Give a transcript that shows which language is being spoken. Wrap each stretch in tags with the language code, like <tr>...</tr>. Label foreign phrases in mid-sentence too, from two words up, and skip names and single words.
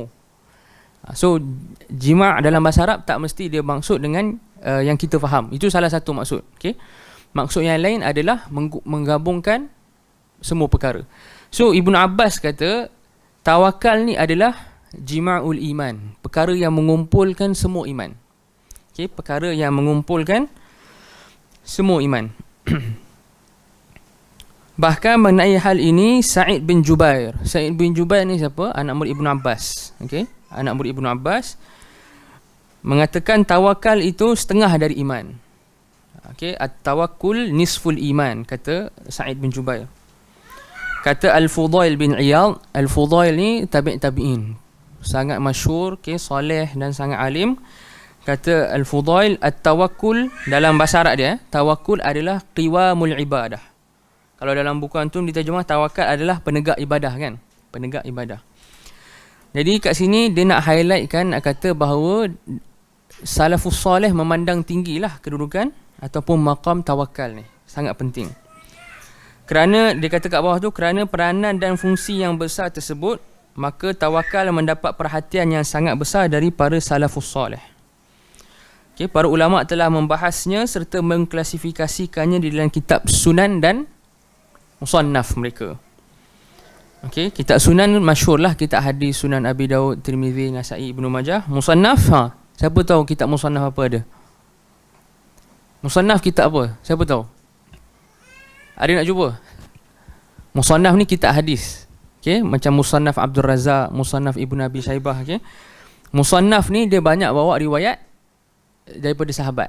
<ms>So, jima' dalam bahasa Arab tak mesti dia maksud dengan yang kita faham. Itu salah satu maksud. Okay? Maksud yang lain adalah menggabungkan semua perkara. So, Ibnu Abbas kata tawakal ni adalah</ms> <ar>جماع الإيمان,</ar> <ms>perkara yang mengumpulkan semua iman. Okay, perkara yang mengumpulkan semua iman. Bahkan mengenai hal ini Sa'id bin Jubair. Sa'id bin Jubair ni siapa? Anak murid Ibnu Abbas. Okay, anak murid Ibnu Abbas mengatakan tawakal itu setengah dari iman.</ms> <ar>Okay, التوكل نصف الإيمان,</ar> <ms>kata Sa'id bin Jubair. Kata Al-Fudail bin Iyad, Al-Fudail ni tabi'in. sangat masyhur, okay, soleh dan sangat alim. Kata Al-Fudail, at-tawakkul dalam bahasa Arab dia, tawakkul adalah</ms> <ar>قوام العبادة.</ar> <ms>Kalau dalam buku antum diterjemah, tawakal adalah penegak ibadah kan, penegak ibadah. Jadi kat sini dia nak highlightkan, kata bahawa</ms> <ar>السلف الصالح</ar> <ms>memandang tinggilah kedudukan ataupun maqam tawakal ni, sangat penting. Kerana dia kata kat bawah tu, kerana peranan dan fungsi yang besar tersebut, maka tawakal mendapat perhatian yang sangat besar dari para</ms> <ar>السلف الصالح.</ar> <ms>Okay, para ulama telah membahasnya serta mengklasifikasikannya di dalam kitab Sunan dan Musannaf mereka. Okay, kitab Sunan masyhur lah, kitab hadis Sunan Abi Daud, Tirmizi, Nasa'i, Ibnu Majah. Musannaf, siapa tahu kitab Musannaf apa ada? Musannaf kitab apa? Siapa tahu? Ada nak cuba? Musannaf ni kitab hadis. Okay, macam Musannaf Abdul Razak, Musannaf Ibnu Abi Syaibah. Okay, Musannaf ni dia banyak bawa riwayat daripada sahabat.</ms>